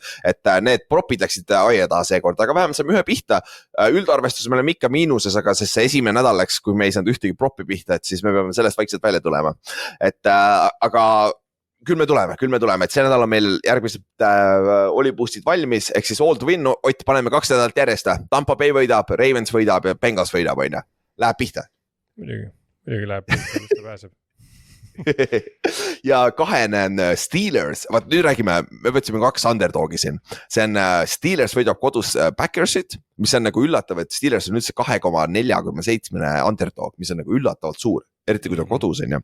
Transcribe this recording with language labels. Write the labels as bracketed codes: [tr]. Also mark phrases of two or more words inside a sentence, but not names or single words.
[et] Et need propid läksid aia taha seekord, aga vähemalt saime 1 pihta. Üldarvestus me oleme ikka miinuses, aga see esimene nädal läks, kui me ei saanud ühtegi propi pihta, et siis me peame sellest vaikselt välja tulema. Et aga küll me tuleme, et see nädal on meil järgmised oli boostid valmis, ehk siis [en] all to win, [et] Ott, paneme 2 nädalat järjest, Tampa Bay võidab, Ravens võidab ja Bengals võidab, on ju. Läheb pihta. Muidugi läheb pihta, mis ta pääseb. Ja kahene on Steelers, vaat nüüd räägime, me võtsime 2 underdogi siin, see on Steelers võidab kodus Packersit, mis on nagu üllatav, et Steelers on üldse 2,47 underdog, mis on nagu üllatavalt suur, eriti kui ta kodus on ju.